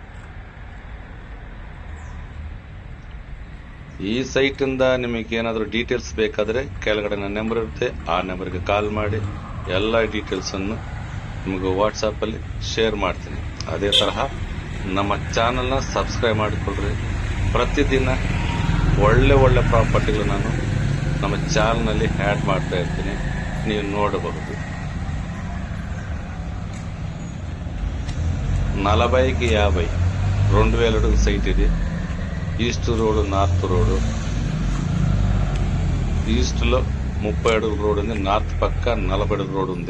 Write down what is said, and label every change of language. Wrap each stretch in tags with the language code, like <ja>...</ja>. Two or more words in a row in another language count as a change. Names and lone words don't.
<kn>ಈ ಸೈಟ್ ಇಂದ ನಿಮಗೆ ಏನಾದರೂ ಡೀಟೇಲ್ಸ್ ಬೇಕಾದ್ರೆ ಕೆಳಗಡೆ ನನ್ನ ನಂಬರ್ ಇರುತ್ತೆ, ಆ ನಂಬರ್ಗೆ ಕಾಲ್ ಮಾಡಿ ಎಲ್ಲ ಡೀಟೇಲ್ಸ್ ಅನ್ನು ನಿಮಗೆ ವಾಟ್ಸಾಪ್ ಅಲ್ಲಿ ಶೇರ್ ಮಾಡ್ತೀನಿ. ಅದೇ ತರಹ ನಮ್ಮ ಚಾನಲ್ನ ಸಬ್ಸ್ಕ್ರೈಬ್ ಮಾಡಿಕೊಳ್ಳ್ರಿ. ಪ್ರತಿದಿನ ಒಳ್ಳೆ ಒಳ್ಳೆ ಪ್ರಾಪರ್ಟಿಗಳು ನಾನು ನಮ್ಮ ಚಾನಲ್ನಲ್ಲಿ ಆ್ಯಡ್ ಮಾಡ್ತಾ ಇರ್ತೀನಿ, ನೀವು ನೋಡಬಹುದು.</kn> <te>40కి 50, 2000 అడుగు సైట్ ఇది.</te> <en>East road, North road.</en> <te>ఈస్ట్ లో 30 అడుగుల రోడ్ ఉంది, నార్త్ పక్క 40 అడుగుల రోడ్ ఉంది.</te>